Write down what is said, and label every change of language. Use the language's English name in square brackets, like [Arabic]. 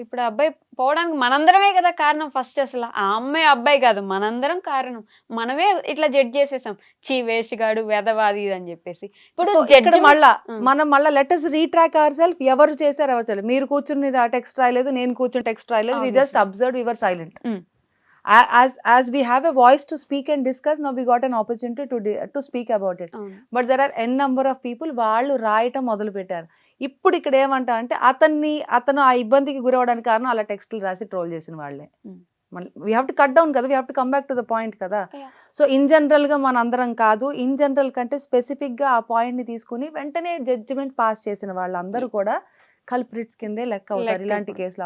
[Telugu] ఇప్పుడు అబ్బాయి పోవడానికి మనందరమే కదా కారణం. ఫస్ట్ అసలు ఆ అమ్మాయి అబ్బాయి కాదు, మనందరం కారణం. మనమే ఇట్లా జడ్జ్ చేసేసాం, చీ వేస్ట్ గాడు వెదవాది అని చెప్పేసి. ఇప్పుడు మళ్ళా [English] Let us retrack our self. [Telugu] ఎవరు చేశారు ఎవరు చేయలేదు, మీరు కూర్చుని టెక్స్ట్ రాయలేదు, నేను కూర్చుని టెక్స్ట్ రాయలేదు, [English] We just observe, we were silent. As we have a voice to speak and discuss, now we got an opportunity to speak about it. But there are n number of people [Telugu] వాళ్ళు రాయటం మొదలు పెట్టారు. ఇప్పుడు ఇక్కడ ఏమంటా అంటే అతను ఆ ఇబ్బందికి గురవడానికి కారణం అలా టెక్స్ట్లు రాసి ట్రోల్ చేసిన వాళ్ళే. [English] we have to cut down [Telugu] కదా, [English] we have to come back to the point [Telugu] కదా. సో ఇన్ జనరల్ గా మన అందరం కాదు, ఇన్ జనరల్ కంటే స్పెసిఫిక్ గా ఆ పాయింట్ ని తీసుకుని వెంటనే జడ్జిమెంట్ పాస్ చేసిన వాళ్ళందరూ కూడా కల్ప్రిట్స్ కిందే లెక్క అవుతారు ఇలాంటి కేసులు.